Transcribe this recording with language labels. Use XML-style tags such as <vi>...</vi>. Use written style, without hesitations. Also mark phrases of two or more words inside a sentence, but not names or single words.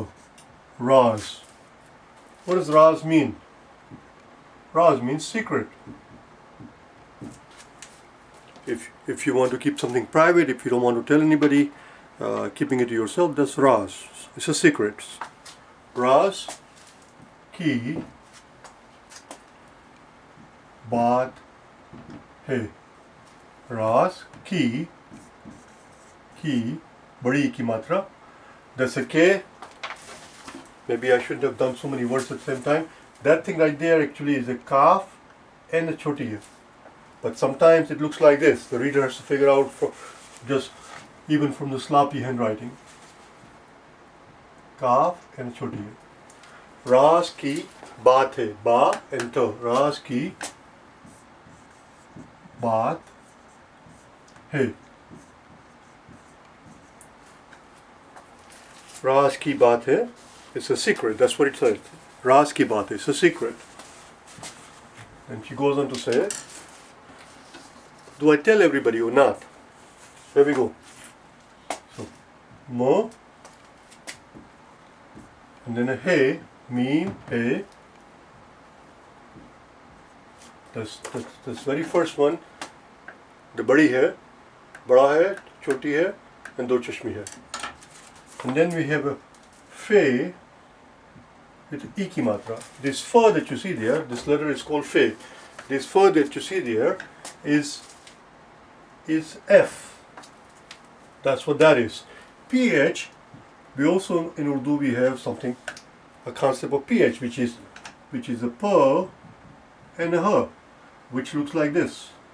<en>Raz. What does Raz mean? Raz means secret. If you want to keep something private, if you don't want to tell anybody, keeping it to yourself, that's Raz.</en> <ur>It's a secret. راز کی بات ہے. راز کی بڑی کی ماترا.</ur> <en>That's a K. Maybe I shouldn't have done so many words at the same time. That thing right there actually is a kaf and a</en> <ur>چھوٹی ہے.</ur> <en>But sometimes it looks like this. The reader has to figure out just even from the sloppy handwriting.</en> <ur>Kaf and چھوٹی ہے. راز کی بات ہے. Ba and to. راز کی بات ہے. راز کی بات ہے.</ur> <en>It's a secret. That's what it says.</en> <ur>راز کی بات ہے.</ur> <en>It's a secret. And she goes on to say, do I tell everybody or not? Here we go. So, mo, and then a hey, mean, hey. That's very first one. The</en> <ur>بڑی ہے، بڑا ہے، چھوٹی ہے,</ur> <en>and</en> <ur>دو چشمی ہے.</ur> <en>And then we have a fe with</en> <ur>ے کی ماترا.</ur> <en>This fa that you see there, this letter is called fe. This fa that you see there is F. That's what that is. PH, we also in Urdu we have something, a concept of PH, which is a P and a H, which looks like this.</en>